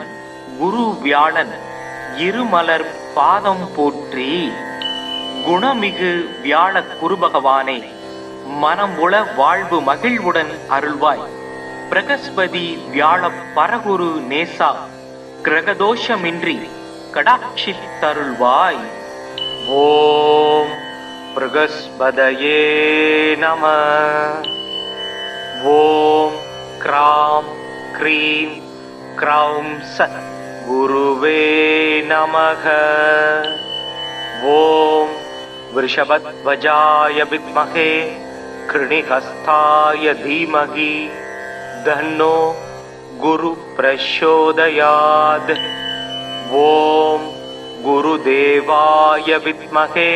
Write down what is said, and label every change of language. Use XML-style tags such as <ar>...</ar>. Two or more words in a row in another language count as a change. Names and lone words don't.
<ta>குரு வியாழன் இருமலர் பாதம் போற்றி குணமிகு வியாழ குருபகவானே மனம் உள வாழ்வு மகிழ்வுடன் அருள்வாய் பிரகஸ்பதி வியாழ பரகுரு நேசா கிரகதோஷமின்றி கடாட்சித்தருள்வாய்</ta> <sa>ॐ बृहस्पतये नम ॐ ग्राम् ग्रीम् ग्रौम् स गुरवे नमः ஓம் वृषभध्वजाय विद्महे कृणिहस्ताय धीमहि तन्नो गुरु प्रचोदयात् ओम गुरुदेवाय विद्महे</sa>